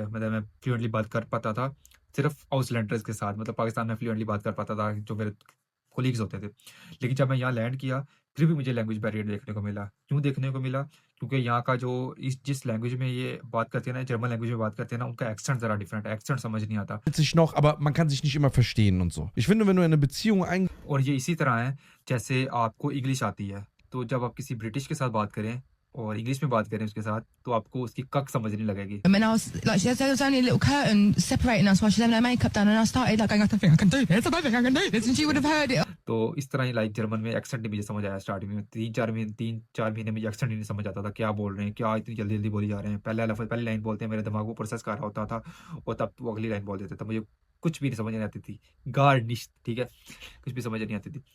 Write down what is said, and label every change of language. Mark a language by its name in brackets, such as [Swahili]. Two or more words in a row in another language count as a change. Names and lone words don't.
[Hindi] मतलब मैं फ्लुएंटली बात कर पाता था, सिर्फ़ आउटलैंडर्स के साथ, मतलब पाकिस्तान में फ्लुएंटली बात कर पाता था, जो मेरे कोलीग्स होते थे। लेकिन जब मैं यहाँ लैंड किया, फिर भी मुझे [English] language barrier [Hindi] देखने को मिला। क्यों देखने को मिला? क्योंकि यहाँ का जो इस जिस लैंग्वेज में ये बात करते हैं ना, [English] German language [Hindi] में बात करते हैं ना, उनका एक्सेंट ज़रा डिफरेंट है, एक्सेंट समझ नहीं आता। [German] sich noch, aber man kann sich nicht immer verstehen und so. Ich finde, wenn du in eine Beziehung [Hindi] और ये इसी तरह है, जैसे आपको इंग्लिश आती है, तो जब आप किसी ब्रिटिश के साथ बात करें और इंग्लिश में बात करें उसके साथ, तो आपको उसकी कक समझ नहीं लगेगी। [English] And when I was like, there was only a little curtain separating us while she was having her makeup done, and I started like going, I don't think I can do this, I don't think I can do this, and she would have heard it. [Hindi] तो इस तरह ही लाइक जर्मन में एक्सेंट नहीं मुझे समझ आया स्टार्टिंग में। 3-4 महीने मुझे एक्सेंट ही नहीं समझ आता था, क्या बोल रहे हैं, क्या इतनी जल्दी-जल्दी बोली जा रहे हैं। पहला लफ्ज़ पहली लाइन बोलते हैं, मेरे दिमाग वो प्रोसेस कर रहा होता था, और तब वो अगली लाइन बोल देते थे। मुझे कुछ भी नहीं समझ नहीं आती थी। गार्निश, ठीक है? कुछ भी समझ नहीं आती थी।